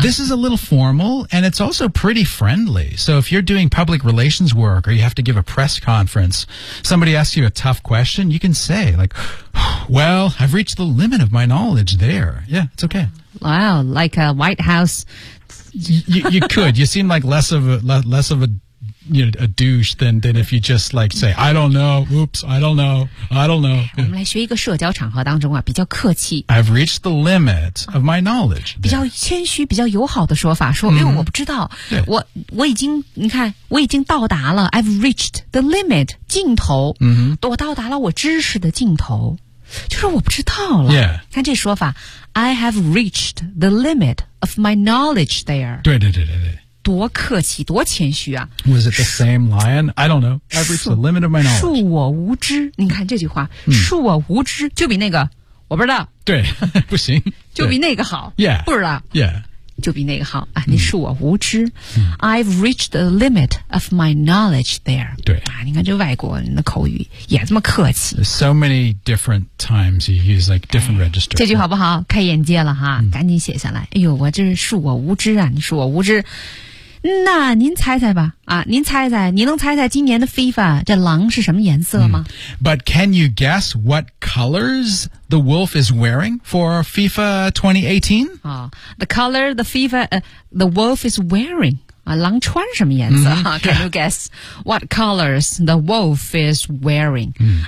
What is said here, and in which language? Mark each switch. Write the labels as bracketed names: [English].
[English] ？This is a little formal, and it's also pretty friendly. So if you're doing public relations work or you have to give a press conference, somebody asks you a tough question, you can say like, "Well, I've reached the limit of my knowledge there." Yeah, it's okay. Wow, like a White House. you could. You seem like less of a. You know, a douche than if you just like say, I don't know, oops, I don't know, I don't know.、 Yeah. [Chinese] 我们来学一个社交场合当中啊比较客气。 [English] I've reached the limit of my knowledge.、 [Chinese] 啊、比较谦虚比较友好的说法说、mm-hmm. 我不知道、yeah. 我已经你看我已经到达了 [English] I've reached the limit, [Chinese] 尽头、 mm-hmm. 我到达了我知识的尽头就是我不知道了。 [English] Yeah. [Chinese] 看这说法 [English] I have reached the limit of my knowledge there. [Chinese] 对对对对对。多客气多谦虚啊 [English] Was it the same lion? I don't know I've reached the limit of my knowledge [Chinese] 恕我无知你看这句话、嗯、恕我无知就比那个我不知道对不行就比那个好 [English] Yeah [Chinese] 不知道 [English] Yeah [Chinese] 就比那个好、啊、你恕我无知、嗯、 [English] I've reached the limit of my knowledge there [Chinese] 对、啊、你看这外国人的口语也这么客气 [English] There's so many different times you use like different、 [Chinese] 哎、 [English] register [Chinese] 这句好不好开眼界了哈、嗯、赶紧写下来哎呦我这是恕我无知啊你恕我无知那您猜猜吧啊，您猜猜你能猜猜今年的 FIFA 这狼是什么颜色吗、嗯、 [English] But can you guess what colors the wolf is wearing for FIFA 2018?、哦、the color the FIFA、the wolf is wearing、啊、 [Chinese] 狼穿什么颜色、 [English] 嗯、Can you guess what colors the wolf is wearing?、 [Chinese] 嗯